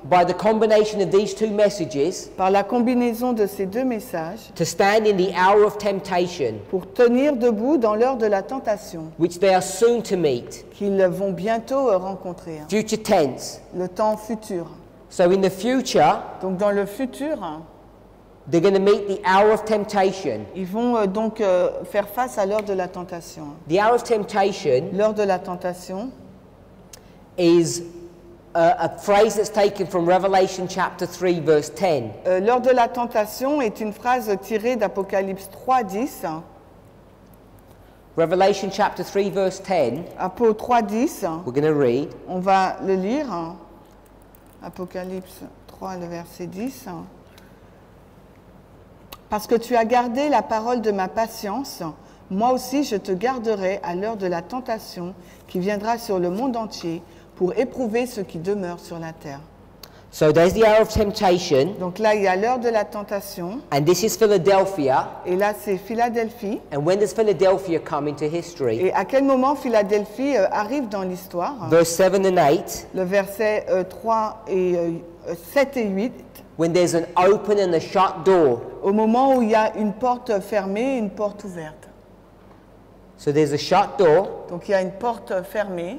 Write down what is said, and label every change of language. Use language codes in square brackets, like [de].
[en] by the combination of these two messages [fr] par la combinaison de ces deux messages [en] to stand in the hour of temptation, [fr] pour tenir debout dans l'heure de la tentation [en] which they are soon to meet. [fr] qu'ils vont bientôt rencontrer. [en] Future tense. [fr] Le temps futur. [en] So in the future, [fr] Donc dans le futur, [en] they're going to meet the hour of temptation. [fr] ils vont donc faire face à l'heure de la tentation. [en] The hour of temptation [fr] L'heure de la tentation, [en] is a phrase that's taken from Revelation chapter 3 verse 10. [fr] l'heure de la tentation est une phrase tirée d'Apocalypse 3:10. [en] Revelation chapter 3 verse 10, [fr] Apo 3:10, [en] we're going to read. [fr] on va le lire. Apocalypse 3, le verset 10. Parce que tu as gardé la parole de ma patience, moi aussi je te garderai à l'heure de la tentation qui viendra sur le monde entier pour éprouver ceux qui demeurent sur la terre. [en] So there's the hour of temptation, [fr] Donc là, il y a l'heure de la tentation, [en] and this is Philadelphia. [fr] et là c'est Philadelphie. [en] And when does Philadelphia come into history? [fr] Et à quel moment Philadelphie arrive dans l'histoire? [en] Verse 7 and 8, [fr] Le verset 7 et 8, [en] when there's an open and a shut door. [fr] au moment où il y a une porte fermée et une porte ouverte. [en] So there's a shut door, [fr] Donc il y a une porte fermée,